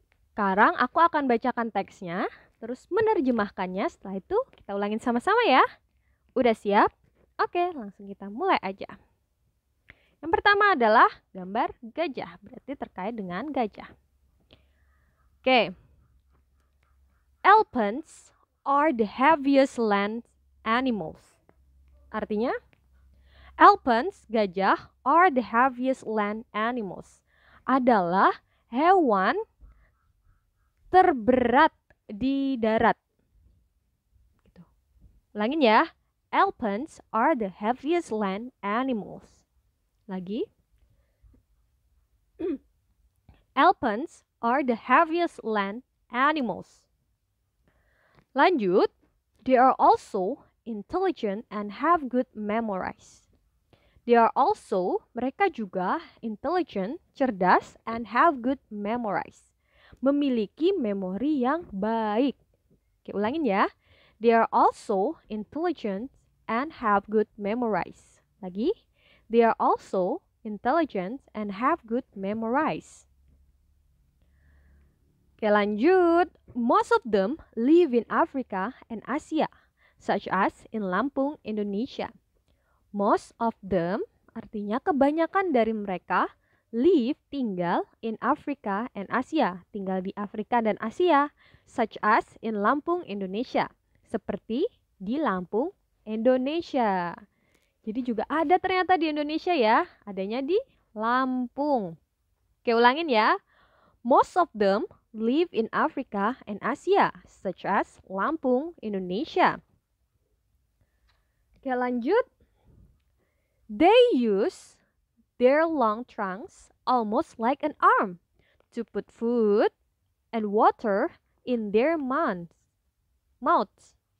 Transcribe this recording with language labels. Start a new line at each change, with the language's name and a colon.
Indonesian: Sekarang aku akan bacakan teksnya, terus menerjemahkannya. Setelah itu kita ulangin sama-sama ya. Udah siap? Oke, langsung kita mulai aja. Yang pertama adalah gambar gajah, berarti terkait dengan gajah. Oke.
English: Elephants are the heaviest land animals.
Indonesian: Artinya,
English: elephants,
Indonesian: gajah,
English: are the heaviest land animals.
Indonesian: Adalah hewan terberat di darat. Gitu. Ulangin ya.
English: Elephants are the heaviest land animals. Lagi. Elephants are the heaviest land animals. Lanjut. They are also intelligent and have good memories. They are also,
Indonesian: mereka juga
English: intelligent,
Indonesian: cerdas,
English: and have good memories.
Indonesian: Memiliki memori yang baik. Oke, ulangin ya.
English: They are also intelligent and have good memories. Lagi. They are also intelligent and have good memories.
Indonesian: Oke, lanjut.
English: Most of them live in Africa and Asia, such as in Lampung, Indonesia. Most of them
Indonesian: artinya kebanyakan dari mereka live tinggal
English: in Africa and Asia,
Indonesian: tinggal di Afrika dan Asia,
English: such as in Lampung, Indonesia,
Indonesian: seperti di Lampung, Indonesia. Jadi juga ada ternyata di Indonesia ya, adanya di Lampung. Oke, ulangin ya.
English: Most of them live in Africa and Asia, such as Lampung, Indonesia.
Indonesian: Oke, lanjut.
English: They use their long trunks almost like an arm to put food and water in their mouths.